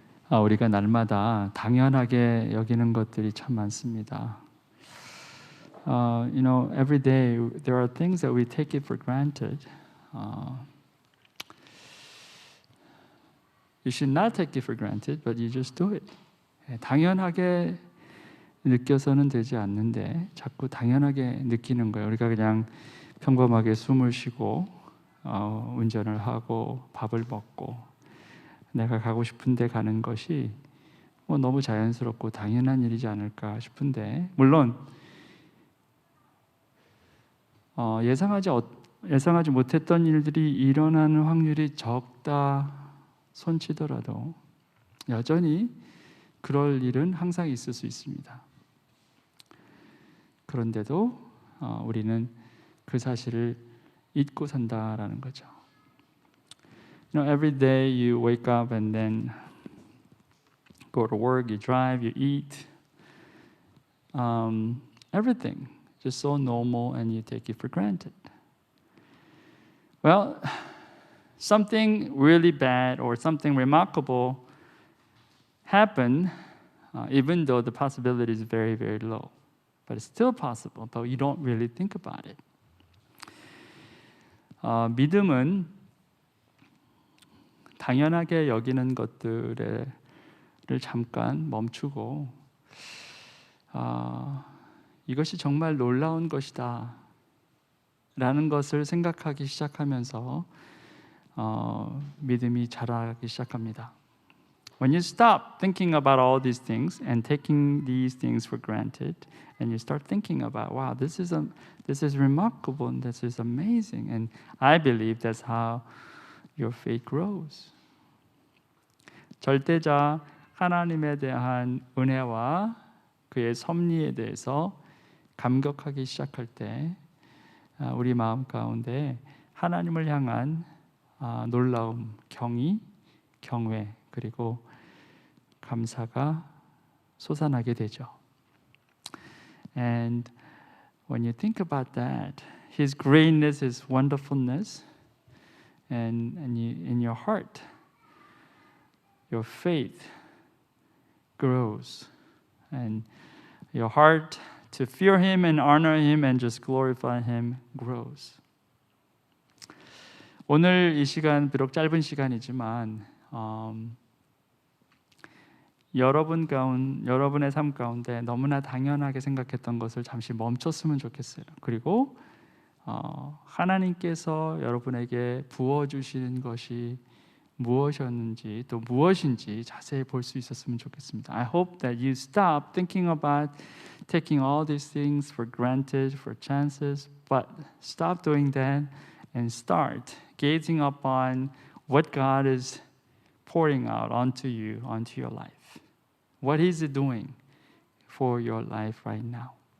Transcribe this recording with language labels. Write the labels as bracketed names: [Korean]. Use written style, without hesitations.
[Korean] 우리가 날마다 당연하게 여기는 것들이 참 많습니다. [English] Every day there are things that we take it for granted. You should not take it for granted, but you just do it. [Korean] 당연하게 느껴서는 되지 않는데 자꾸 당연하게 느끼는 거예요. 우리가 그냥 평범하게 숨을 쉬고 운전을 하고 밥을 먹고 내가 가고 싶은 데 가는 것이 너무 자연스럽고 당연한 일이지 않을까 싶은데, 물론 예상하지 못했던 일들이 일어나는 확률이 적다 손치더라도 여전히 그럴 일은 항상 있을 수 있습니다. 그런데도 우리는 그 사실을 잊고 산다라는 거죠. [English] Every day you wake up and then go to work, you drive, you eat. Everything just so normal and you take it for granted. Well, something really bad or something remarkable happened, even though the possibility is very, very low. But it's still possible, but you don't really think about it. [Korean] 믿음은 당연하게 여기는 것들을 잠깐 멈추고 이것이 정말 놀라운 것이다 라는 것을 생각하기 시작하면서 믿음이 자라기 시작합니다. [English] When you stop thinking about all these things and taking these things for granted, and you start thinking about, wow, this is remarkable and this is amazing, and I believe that's how your faith grows. [Korean] 절대자 하나님에 대한 은혜와 그의 섭리에 대해서 감격하기 시작할 때 우리 마음 가운데 하나님을 향한 놀라움, 경의, 경외 그리고 감사가 솟아나게 되죠. [English] And when you think about that, His greatness, His wonderfulness, and in your heart, your faith grows, and your heart to fear Him and honor Him and just glorify Him grows. [Korean] 오늘 이 시간 비록 짧은 시간이지만 여러분의 삶 가운데 너무나 당연하게 생각했던 것을 잠시 멈췄으면 좋겠어요. 그리고 하나님께서 여러분에게 부어주시는 것이 무엇이었는지 또 무엇인지 자세히 볼 수 있었으면 좋겠습니다. [English] I hope that you stop thinking about taking all these things for granted, for chances, but stop doing that and start gazing upon what God is pouring out onto you, onto your life. What is He doing for your life right now?